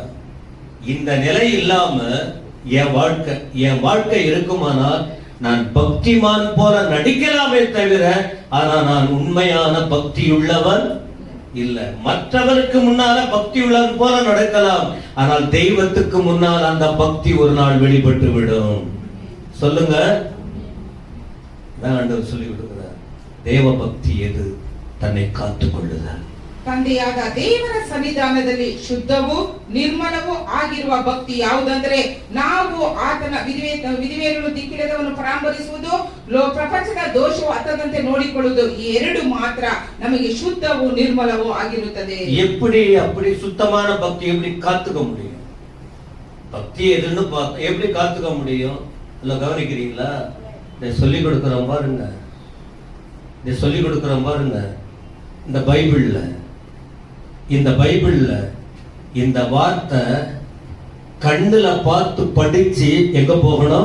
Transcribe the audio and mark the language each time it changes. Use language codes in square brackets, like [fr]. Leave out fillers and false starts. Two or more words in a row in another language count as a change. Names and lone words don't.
[ta] இந்த நிலை இல்லாம என் வாழ்க்கை இருக்குமானால் நான் பக்திமான் போல நடிக்கலாமே தவிர, ஆனா நான் உண்மையான பக்தி உள்ளவன் இல்ல. மற்றவருக்கு முன்னால பக்தி உள்ளவன் போல நடக்கலாம், ஆனால் தெய்வத்துக்கு முன்னால் அந்த பக்தி ஒரு நாள் வெளிப்பட்டு விடும். சொல்லுங்க. ஆண்டவர் சொல்லி கொடுக்கிறார், தேவ பக்தி எது? தன்னை காத்துக் கொள்ளுதல். [kn] ತಂದೆಯಾದ ದೇವರ ಸನ್ನಿಧಾನದಲ್ಲಿ ಶುದ್ಧವೂ ನಿರ್ಮಲವೂ ಆಗಿರುವ ಭಕ್ತಿ ಯಾವುದಂದ್ರೆ, ನಾವು ಆತನ ವಿಧವೆಯನ್ನು ದಿಕ್ಕಿಲ್ಲದವನು ಪರಾಮರಿಸುವುದು, ಪ್ರಪಂಚದ ದೋಷವು ಹತ್ತದಂತೆ ನೋಡಿಕೊಳ್ಳುವುದು, ಈ ಎರಡು ಮಾತ್ರ ನಮಗೆ ಶುದ್ಧವೂ ನಿರ್ಮಲವೂ ಆಗಿರುತ್ತದೆ. [ta] அப்படி சுத்தமான பக்தி எப்படி காத்துக்க முடியும்? பக்தி எதுன்னு எப்படி காத்துக்க முடியும்? இல்ல கவனிக்கிறீங்களா? சொல்லிக் கொடுக்கிறோம் பாருங்க, சொல்லிக் கொடுக்கிறோம் பாருங்க. இந்த பைபிள்ல இந்த வார்த்தை கண்ணுல பார்த்து படிச்சு எங்க போகணும்?